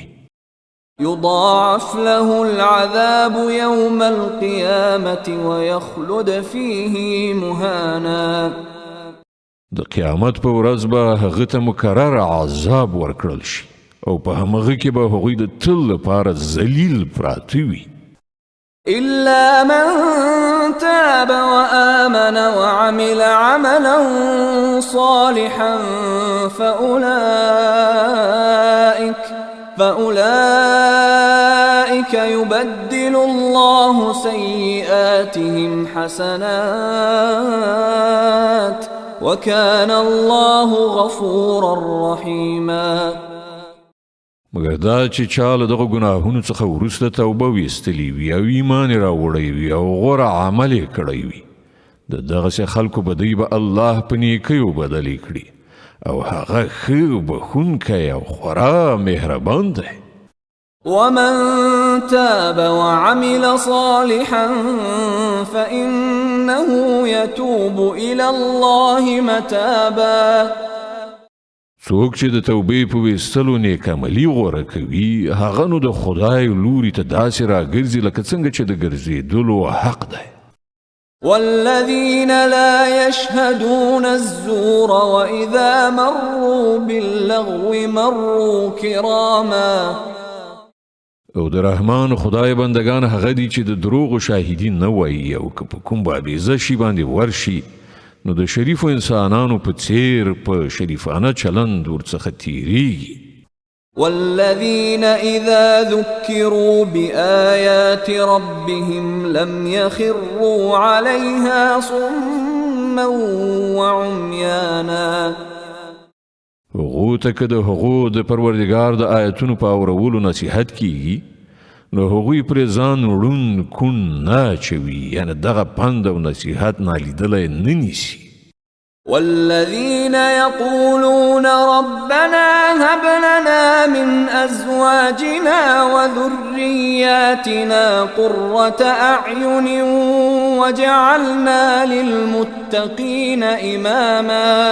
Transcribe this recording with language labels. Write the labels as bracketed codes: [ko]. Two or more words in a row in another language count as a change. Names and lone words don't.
[ar] يضاعف له العذاب يوم القيامة ويخلد فيه مهانا [ps] د قیامت په ورځ به هغه ته مکرر عذاب ورکړل شي او په همغه کې به هغوی د تل لپاره ذلیل پراته وي [ar] إلا من تاب وآمن وعمل عملا صالحا فأولئك يبدل الله سيئاتهم حسنات وكان الله غفورا رحيما [ps] مګر دا چې چاله دغه ګناهونو څخه وروسته توبه ویستلی وي او ایمان راوړی وي او غوره عمل یې کړی وي د دغسې خلکو بدی به الله په نیکیو بدلې کړي او هغه ښه بخښونکی او خورا مهربان دی [ar] ومن تاب وعمل صالحا فإنه يتوب إلى الله متابا [ps] څوک چې د توبې په ویستلو نیک عملي غوره کوي هغه نو د خدای لوري ته داسې راګرځي لکه څنګه چې د ګرځېدلو حق دی [ar] والذين لا يشهدون الزور وإذا مروا باللغو مروا كراما [ps] او د رحمان خدای بندگان هغه دي چې د دروغ شاهدین نه وایي او که په کوم بابیزه شي باندې ورشي نو د شریفو انسانانو په څیر په شریفانه چلند ورڅخه تیریږي [ar] والذين إذا ذكروا بآيات ربهم لم يخروا عليها صما وعميانا [ps] هغو ته که د هغو د پروردګار د آیتونو په اورولو نصیحت کیږي نو هغوی پرې ځان ړوند کون نه اچوي یعنې دغه پند او نصیحت نالیدلی نه نیسي [ar] والذين يقولون ربنا هب لنا من أزواجنا وذرياتنا قرة أعين وجعلنا للمتقين إماما